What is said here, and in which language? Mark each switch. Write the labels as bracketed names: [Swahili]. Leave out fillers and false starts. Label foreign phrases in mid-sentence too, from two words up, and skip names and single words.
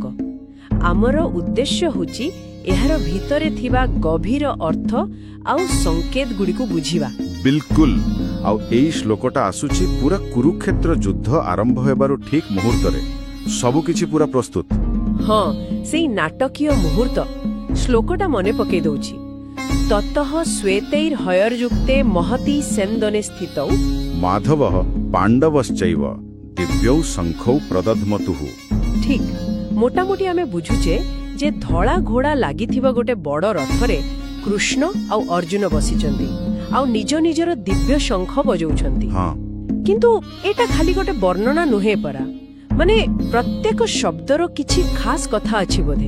[Odia] ଆମର ଉଦ୍ଦେଶ୍ୟ ହେଉଛି ଏହାର ଭିତରେ ଥିବା ଗଭୀର ଅର୍ଥ ଆଉ ସଂକେତ ଗୁଡ଼ି କୁ ବୁଝିବା। बिल्कुल। ଆଉ ଏଇ ଶ୍ଳୋକଟା ଆସୁଛି ପୂରା କୁରୁକ୍ଷେତ୍ର ଯୁଦ୍ଧ ଆରମ୍ଭ ହେବାରୁ ଠିକ୍ ମୁହୂର୍ତ୍ତ ରେ ସବୁ କିଛି ପୂରା ପ୍ରସ୍ତୁତ। ହଁ, ସେଇ ନାଟକୀୟ ମୁହୂର୍ତ୍ତ ଶ୍ଳୋକଟା ମନେ ପକେଇ ଦଉଛି। [Sanskrit] ततः श्वेतैर हयर्युक्ते महती सेन्दने स्थितौ माधवः पांडवश्चैव दिव्यौ शंखौ प्रदध्मतुः। [Odia] ଠିକ୍ ମୋଟାମୋଟି ଆମେ ବୁଝୁଛେ ଯେ ଧଳା ଘୋଡ଼ା ଲାଗିଥିବା ଗୋଟେ ବଡ଼ ରଥରେ କୃଷ୍ଣ ଆଉ ଅର୍ଜୁନ ବସିଛନ୍ତି ଆଉ ନିଜ ନିଜର ଦିବ୍ୟ ଶଙ୍ଖ ବଜାଉଛନ୍ତି। हाँ କିନ୍ତୁ ଏଟା ଖାଲି ଗୋଟେ ବର୍ଣ୍ଣନା ନୁହେଁ ପରା, ମାନେ ପ୍ରତ୍ୟେକ ଶବ୍ଦର କିଛି ଖାସ୍ କଥା ଅଛି ବୋଧେ।